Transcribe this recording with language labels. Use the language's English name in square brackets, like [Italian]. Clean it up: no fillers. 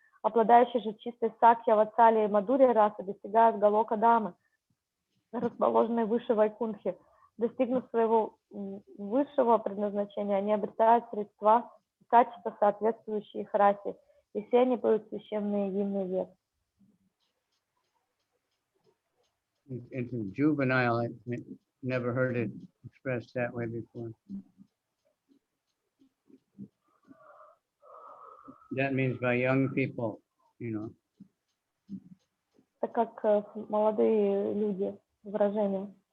[Russian] Обладающие же чистой сакья, ватсали и мадури расы достигают Галока-дамы, расположенной выше Вайкунтхи. Достигнув своего высшего предназначения, они обретают средства и качества, соответствующие их расе, и все они поют священные гимны вед. [English] Into juvenile, I never heard it expressed that way before. That means by young people, you know. [Russian] Это как молодые люди, выражение.